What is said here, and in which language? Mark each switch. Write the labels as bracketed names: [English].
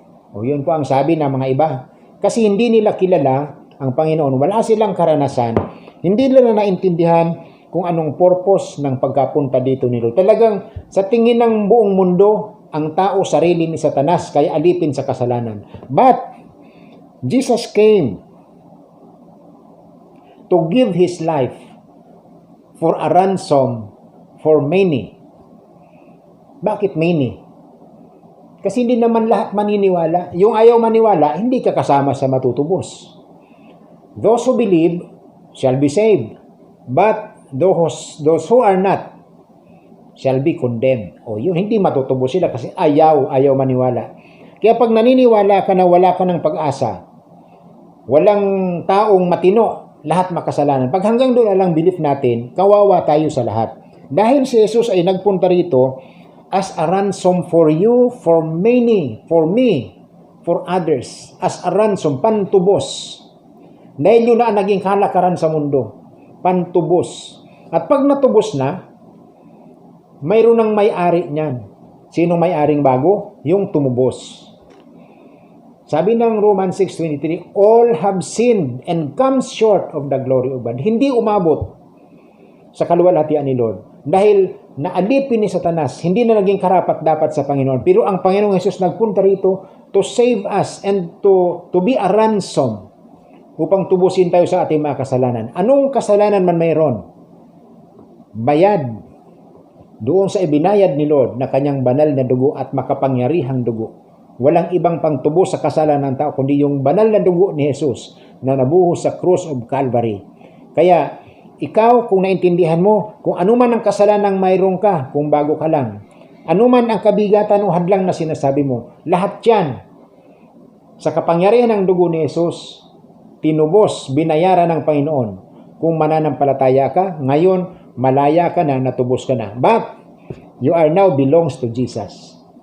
[Filipino] O yun po ang sabi ng mga iba. Kasi hindi nila kilala ang Panginoon. Wala silang karanasan. Hindi nila naintindihan kung anong purpose ng pagkapunta dito nila. Talagang sa tingin ng buong mundo, ang tao sarili ni Satanas, kaya alipin sa kasalanan. [English] But Jesus came to give His life for a ransom for many. [Filipino] Bakit many? Kasi hindi naman lahat maniniwala. Yung ayaw maniwala, hindi ka kasama sa matutubos. [English] Those who believe shall be saved, but those who are not shall be condemned. [Filipino] O yun, hindi matutubos sila kasi ayaw maniwala. Kaya pag naniniwala ka na wala ka ng pag-asa, walang taong matino, lahat makasalanan. Pag hanggang doon na lang belief natin, kawawa tayo sa lahat. Dahil si Jesus ay nagpunta rito [English] as a ransom for you, for many, for me, for others. As a ransom, [Filipino] pantubos. Dahil yun na ang naging kalakaran sa mundo. Pantubos. At pag natubos na, mayroon ng may-ari niyan. Sinong may-aring bago? Yung tumubos. [English] Sabi ng Romans 6:23, all have sinned and come short of the glory of God. [Filipino] Hindi umabot sa kaluwalhatian ni Lord. Dahil naalipin ni Satanas, hindi na naging karapat-dapat sa Panginoon. Pero ang Panginoong Jesus nagpunta rito [English] to save us and to be a ransom [Filipino] upang tubusin tayo sa ating mga kasalanan. Anong kasalanan man mayroon? Bayad doon sa ibinayad ni Lord na kanyang banal na dugo at makapangyarihang dugo. Walang ibang pangtubos sa kasalanan ng tao kundi yung banal na dugo ni Jesus na nabuhos sa cross of Calvary. Kaya ikaw, kung naintindihan mo, kung ano man ang kasalanang mayroon ka, kung bago ka lang, Anuman ang kabigatan o hadlang na sinasabi mo, lahat yan sa kapangyarihan ng dugo ni Jesus, tinubos, binayaran ng Panginoon. Kung mananampalataya ka, ngayon malaya ka na, natubos ka na. [English] But you are now belongs to Jesus.